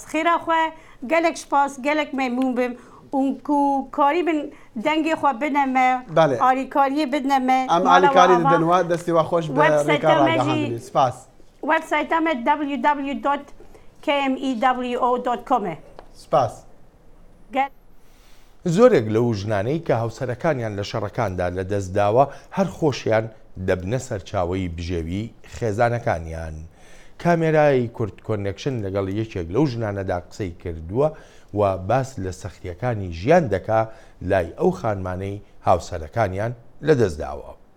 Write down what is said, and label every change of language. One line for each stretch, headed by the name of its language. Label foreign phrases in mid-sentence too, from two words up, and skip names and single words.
Kurdish: Xêra xwe gelek spas, gelek memnûn bim. û ku karî bin dengê xwe bine me, alîkariyê bine me. Em alîkarî didin we destê we xweş bi rêka ragihandinê. Spas. Websayta me www.kmewo.com e. Spas.
Central Kurdish: زۆرێک لەو ژنانەی کە هاوسەرەکانیان لە شەڕەکاندا لە دەستداوە هەر خۆشیان دەبنە سەرچاوەی بژێوی خێزانەکانیان. کامێرای کورد کۆنێکشن لەگەڵ یەکێک لەو ژنانەدا قسەی کردووە و باس لە سەختیەکانی ژیان دەکا لای ئەو خانمانەی هاوسەرەکانیان لە دەستداوە.